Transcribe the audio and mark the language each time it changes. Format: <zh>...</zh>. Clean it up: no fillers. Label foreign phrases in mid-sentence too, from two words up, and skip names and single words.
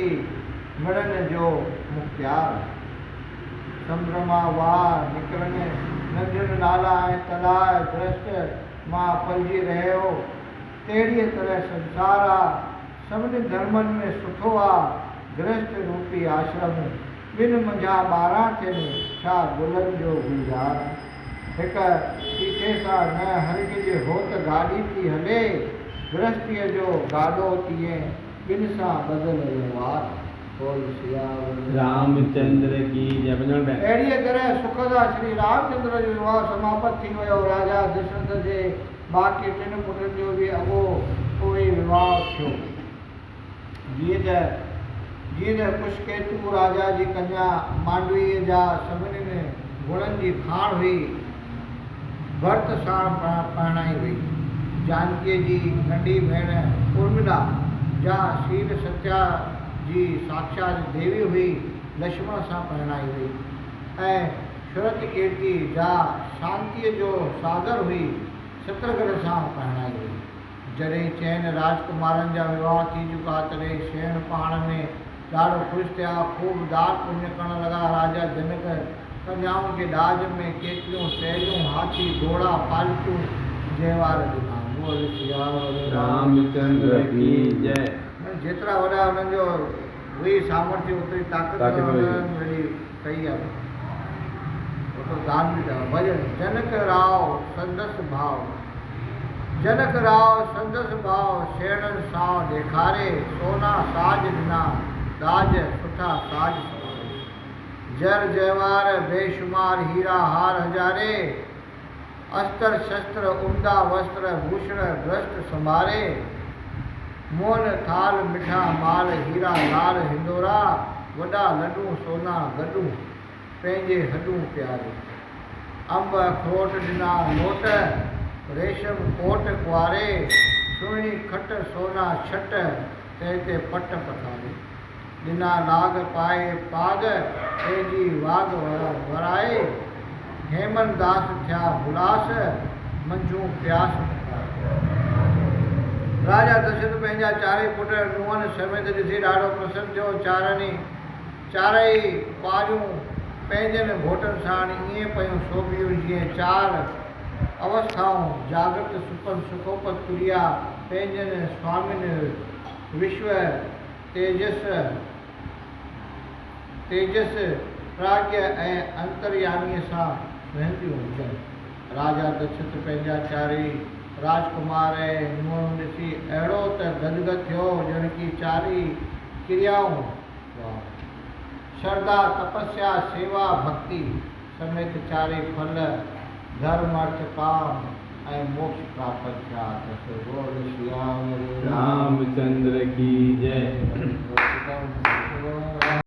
<sd>मिड़नि जो मुख्तियार समुंड मां वाह निकिरनि नदियुनि नाला ऐं तलाउ गृहस्थ मां पलिजी रहियो तहिड़ीअ तरह संसार आहे सभिनी धर्मनि में सुठो आहे गृहस्थ रूपी आश्रम ॿिनि मुंहिंजा 12 थियनि छा गुलनि जो गुलजार हिकु पीछे सां न हरगिज़ हो त गाॾी थी हले गृहस्थीअ जो गाॾो तीअं ॿिनि सां बदल व्यवहार बोल सियावर</sd> <hi>रामचंद्र की जय।</hi> <sd>अहिड़ीअ तरह सुख सां श्री रामचंद्र जो विवाह समाप्त थी वियो राजा दशरथ जे बाक़ी 3 पुटनि जो बि अॻो पोइ विवाह थियो जीअं त पुष्केतु राजा जी कन्या मांडवीअ जा सभिनी गुणनि जी खाण हुई भरत सां परणाई हुई जानकीअ जी नंढी भेण उर्मिला जा शील सत्या जी साक्षात देवी हुई लक्ष्मण सां परणाई हुई ऐं श्रुत कीर्ति जा शांतीअ जो सागर हुई शत्रुघ्न सां परणाई हुई जॾहिं चइनि राजकुमारनि जा विवाह थी चुका तॾहिं शेण पाण में ॾाढो ख़ुशि थिया ख़ूब दान पुण्य करण लॻा राजा जनक कन्याउनि खे ॾाज में केतिरियूं सहेलियूं हाथी घोड़ा पालतू जयवार ॾिना बोल सियावर</sd> <hi>रामचंद्र की जय।</hi> <sd>जेतिरा वॾा हुननि जो हुई सामर्थ्य ओतिरी ताक़त वॾी कई आहे ओतिरो दान बि कयो भॼन जनक राव संदसि भाव शेणनि सां ॾेखारे सोना साज ॾिना दाज सुठा साज जर जयवार बेशुमार हीरा हार हज़ारे अस्त्र शस्त्र उमदा वस्त्र भूषण ग्रस्त संभारे मोहन थाल मिठा माल हीरा लाल हिंदोरा वॾा लॾूं सोना गॾूं पंहिंजे हॾूं प्यारे अंब अखरोट ॾिना लोट रेशम कोट कुआरे सुहिणी खट सोना छट ते पट पथारे ॾिना लाग पाए पाग पंहिंजी वाग वराए हेमन दास थिया भुलास मंझूं प्यास राजा दशरथ पंहिंजा 4 पुट नुंहंनि समेत ॾिसी ॾाढो प्रसन्न थियो चारई पारियूं पंहिंजनि घोटनि साण ईअं पयूं शोभियूं जीअं 4 अवस्थाऊं जागृत सुपन सुखोपत तुरिया पंहिंजनि स्वामिनि विश्व तेजस प्राज्ञ ऐं अंतर्यामीअ सां रहंदियूं हुजनि राजा दशरथ पंहिंजा 4 राजकुमार ऐं नुंहंरूं ॾिसी अहिड़ो त गदगद थियो ॼण की 4 क्रियाऊं श्रद्धा तपस्या सेवा भक्ति समेत 4 फल धर्म अर्थ काम ऐं मोक्ष प्राप्त थिया त बोल सियावर</sd> <hi>रामचंद्र की जय।</hi>